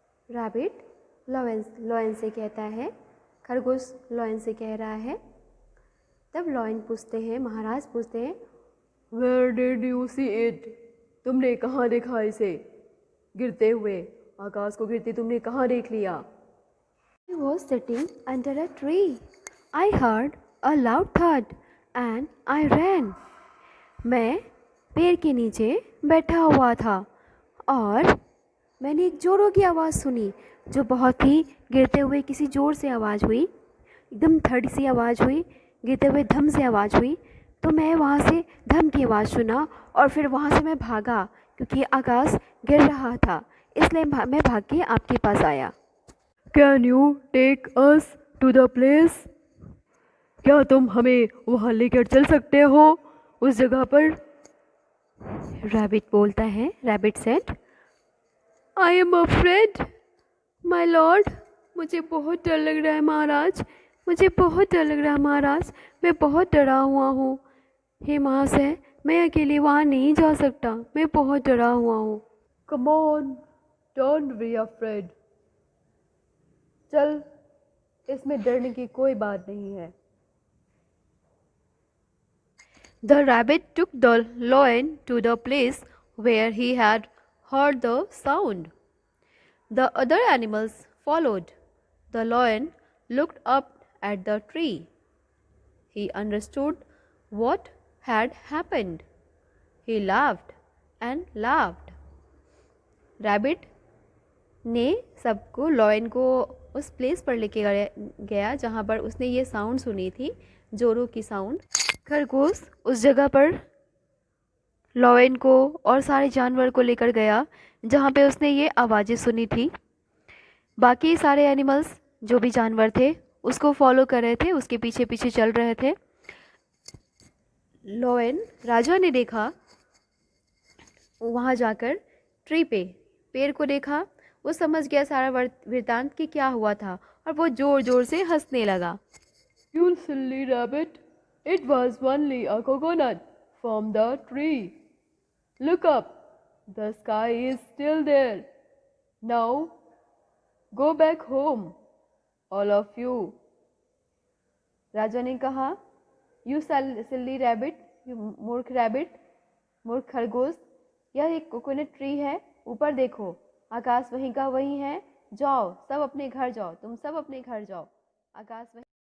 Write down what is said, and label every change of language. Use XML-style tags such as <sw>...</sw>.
<hi>Rabbit lion से कहता है, खरगोश लॉयन से कह रहा है। तब महाराज पूछते हैं,</hi> <en>Where did you see it?</en> <hi>तुमने कहाँ देखा इसे गिरते हुए? आकाश को गिरते तुमने कहाँ देख लिया?</hi> <en>I was sitting under a tree. I heard a loud thud and I ran.</en> <hi>मैं पेड़ के नीचे बैठा हुआ था और मैंने एक जोरों की आवाज़ सुनी, जो बहुत ही गिरते हुए किसी ज़ोर से आवाज़ हुई, एकदम थर्ड सी आवाज़ हुई, गिरते हुए धम से आवाज़ हुई। तो मैं वहाँ से धम की आवाज़ सुना और फिर वहाँ से मैं भागा, क्योंकि आकाश गिर रहा था, इसलिए मैं भाग के आपके पास आया।</hi> <en>Can you take us to the place?</en> <hi>क्या तुम हमें वहाँ लेकर चल सकते हो, उस जगह पर? रैबिट बोलता है। Rabbit said,</hi> <en>I am afraid my lord.</en> <hi>मुझे बहुत डर लग रहा है महाराज, मुझे बहुत डर लग रहा है महाराज, मैं बहुत डरा हुआ हूँ। हे महाशय, मैं अकेले वहाँ नहीं जा सकता, मैं बहुत डरा हुआ हूँ।</hi> <en>Come on, don't be afraid.</en> <hi>चल, इसमें डरने की कोई बात नहीं है।</hi> <en>The rabbit took the lion to the place where he had heard the sound. The other animals followed. The lion looked up at the tree. He understood what had happened. He laughed and laughed.</en> <hi>Rabbit ने सबको lion को उस place पर लेके गया जहाँ पर उसने ये साउंड सुनी थी, जोरों की साउंड। खरगोश उस जगह पर लॉयन को और सारे जानवर को लेकर गया जहाँ पे उसने ये आवाज़ें सुनी थी। बाकी सारे एनिमल्स, जो भी जानवर थे, उसको फॉलो कर रहे थे, उसके पीछे पीछे चल रहे थे। लॉयन राजा ने देखा, वहाँ जाकर ट्री पे पेड़ को देखा, वो समझ गया सारा वृतांत कि क्या हुआ था, और वो जोर जोर से हंसने लगा।</hi> <en>You silly rabbit, it was only a coconut from the tree. Look up, the sky is still there. Now go back home, all of you.</en> <hi>राजा ने कहा,</hi> <en>You silly rabbit, you</en> <hi>मूर्ख रैबिट, मूर्ख खरगोश, यह एक कोकोनट ट्री है, ऊपर देखो, आकाश वहीं का वहीं है, जाओ सब अपने घर जाओ, तुम सब अपने घर जाओ, आकाश वहीं</hi>